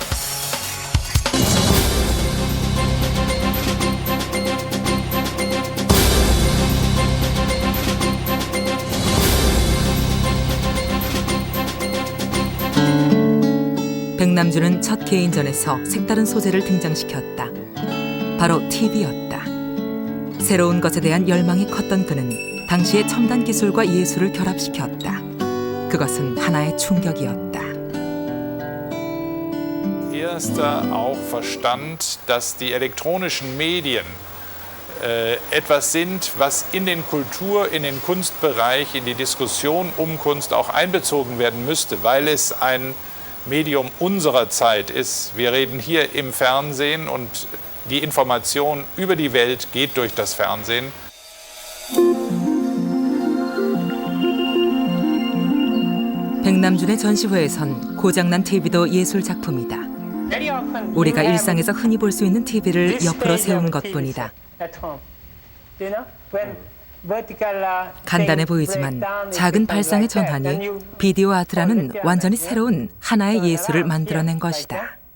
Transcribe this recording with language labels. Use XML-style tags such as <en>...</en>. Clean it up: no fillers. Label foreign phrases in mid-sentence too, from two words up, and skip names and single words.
<ko>백남준은 첫 개인전에서 색다른 소재를 등장시켰다. 바로 TV였다. 새로운 것에 대한 열망이 컸던 그는 당시의 첨단 기술과 예술을 결합시켰다. 그것은 하나의 충격이었다.</ko> <de>Erster auch verstand, dass die elektronischen Medien etwas sind, was in den Kultur-, in den Kunstbereich, in die Diskussion um Kunst auch einbezogen werden müsste, weil es ein Medium unserer Zeit ist. Wir reden hier im Fernsehen und die Information über die Welt geht durch das Fernsehen.</de> <ko>백남준의 전시회에선 고장난 TV도 예술 작품이다. 우리가 일상에서 흔히 볼 수 있는 TV를 옆으로 세운 것뿐이다. 간단해 보이지만 작은 발상의 전환이 비디오 아트라는 완전히 새로운 하나의 예술을 만들어낸 것이다.</ko>